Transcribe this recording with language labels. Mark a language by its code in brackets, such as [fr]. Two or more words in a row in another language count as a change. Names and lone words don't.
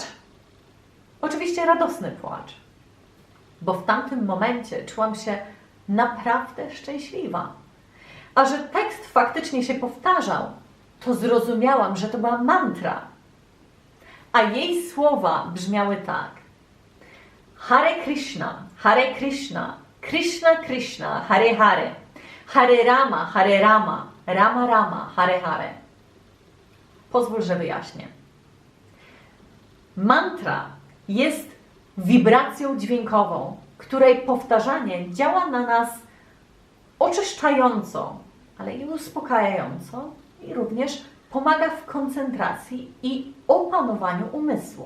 [pl] Oczywiście radosny płacz. Bo w tamtym momencie czułam się naprawdę szczęśliwa. A że tekst faktycznie się powtarzał, to zrozumiałam, że to była mantra. A jej słowa brzmiały tak. [sa] Hare Krishna, Krishna Krishna, Hare Hare, Hare Rama, Rama Rama, Hare Hare. [pl] Pozwól, że wyjaśnię. Mantra jest wibracją dźwiękową, której powtarzanie działa na nas oczyszczająco, ale i uspokajająco i również pomaga w koncentracji i opanowaniu umysłu.